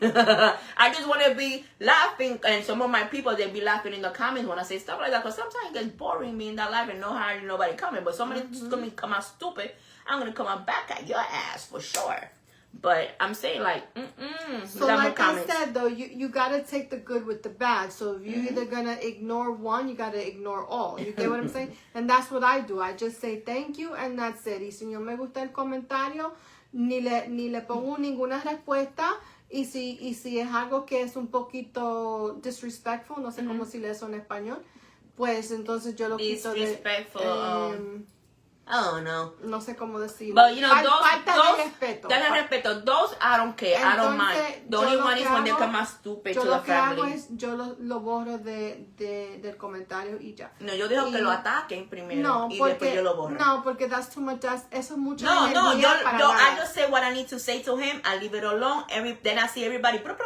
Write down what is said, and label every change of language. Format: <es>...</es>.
<en>I just want to be laughing, and some of my people, they be laughing in the comments when I say stuff like that, because sometimes it gets boring me in that life and no hardly nobody coming, but somebody's going to come out stupid, I'm going to come out back at your ass for sure. But I'm saying like, So like I said though, you gotta take the good with the bad. So if you're either gonna ignore one, you gotta ignore all. You get what I'm saying? And that's what I do. I just say thank you and that's it.</en> <es>Y si no me gusta el comentario, ni le pongo ninguna respuesta. Y si es algo que es un poquito disrespectful, no sé cómo decirle eso en español, pues entonces yo lo quito de...</es> <en>Disrespectful, oh no.</en> <es>No sé cómo decirlo.</es> <en>But you know,</en> <es>falta de respeto.</es> <en>Those I don't care. I don't mind. The only one is when they come out stupid to the family.</en> <es>Yo lo borro del comentario y ya. No, yo dejo que lo ataquen primero y después yo lo borro. No, porque</es> <en>that's too much.</en> <es>Eso es mucha energía. No, I nada.</es> <en>just say what I need to say to him. I leave it alone. Then I see everybody.</en>